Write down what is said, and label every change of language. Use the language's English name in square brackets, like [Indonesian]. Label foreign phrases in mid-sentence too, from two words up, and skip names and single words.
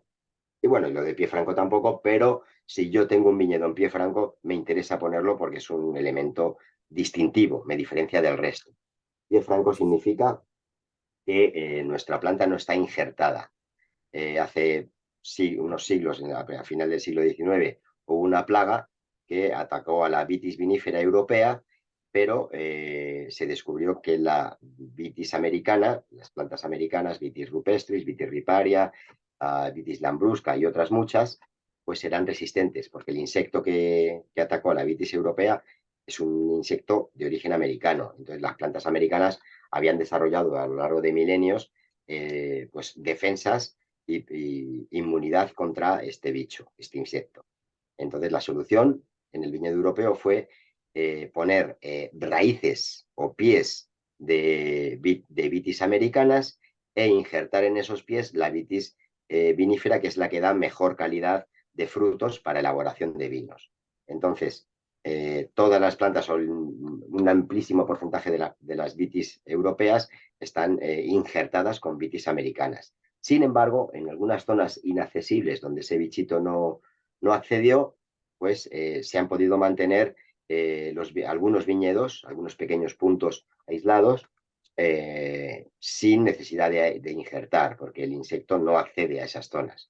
[Spanish] Y bueno, y lo de pie franco tampoco, pero si yo tengo un viñedo en pie franco, me interesa ponerlo porque es un elemento distintivo, me diferencia del resto. Pie franco significa que nuestra planta no está injertada. Hace unos siglos, a final del siglo XIX, hubo una plaga que atacó a la vitis vinífera europea, pero se descubrió que la vitis americana, las plantas americanas, vitis rupestris, vitis riparia, vitis lambrusca y otras muchas, pues eran resistentes, porque el insecto que atacó a la vitis europea es un insecto de origen americano. Entonces las plantas americanas habían desarrollado a lo largo de milenios pues defensas y inmunidad contra este bicho, este insecto. Entonces la solución en el viñedo europeo fue poner raíces o pies de vitis americanas e injertar en esos pies la vitis vinífera, que es la que da mejor calidad de frutos para elaboración de vinos. Entonces, todas las plantas, o un amplísimo porcentaje de las vitis europeas, están injertadas con vitis americanas. Sin embargo, en algunas zonas inaccesibles donde ese bichito no accedió, pues se han podido mantener algunos viñedos, algunos pequeños puntos aislados, sin necesidad de injertar, porque el insecto no accede a esas zonas.